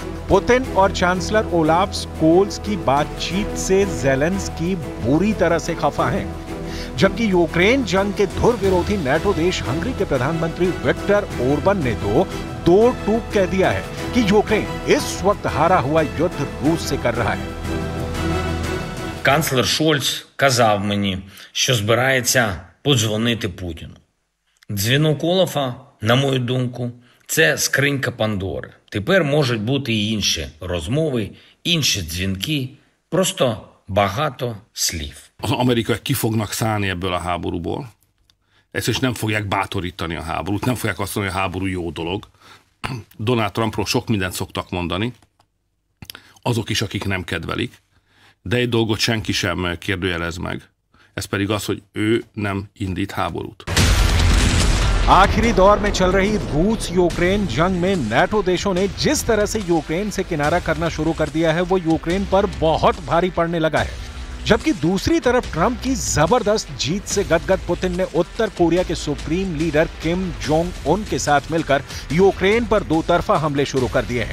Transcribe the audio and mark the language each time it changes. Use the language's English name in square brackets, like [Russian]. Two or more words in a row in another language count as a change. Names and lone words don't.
[Hindi] पुतिन और चांसलर ओलाफ स्कोल्स की बातचीत से ज़ेलेंस्की बुरी तरह से खफा हैं, जबकि यूक्रेन जंग के धुर विरोधी नाटो देश हंगरी के प्रधानमंत्री विक्टर ओरबन ने तो दो टूक कह दिया है कि यूक्रेन इस वक्त हारा हुआ युद्ध रूस से कर रहा है। [Ukrainian] Канцлер Шольц казав мені, що збирається подзвонити Путіну. Дзвінок Олафа, на мою думку, це скринька Пандори. Тепер можуть бути і інші розмови, інші дзвінки, просто багато слів. [Hungarian] Az amerikaiak ki fognak szállni ebből a háborúból. Ezt nem fogják bátorítani a háborút, nem fogják azt mondani, hogy a háború jó dolog. Donald Trumpról sok mindent szoktak mondani, azok is, akik nem kedvelik, de egy dolgot senki sem kérdőjelez meg, ez pedig az, hogy ő nem indít háborút. [Hindi] आखिरी दौर में चल रही रूस यूक्रेन जंग में नाटो देशों ने जिस तरह से यूक्रेन से किनारा करना शुरू कर दिया है, वो यूक्रेन पर बहुत भारी पड़ने लगा है। जबकि दूसरी तरफ ट्रंप की जबरदस्त जीत से गदगद पुतिन ने उत्तर कोरिया के [English] supreme leader [Hindi] किम जोंग उन के साथ मिलकर यूक्रेन पर दो तरफा हमले शुरू कर दिए हैं।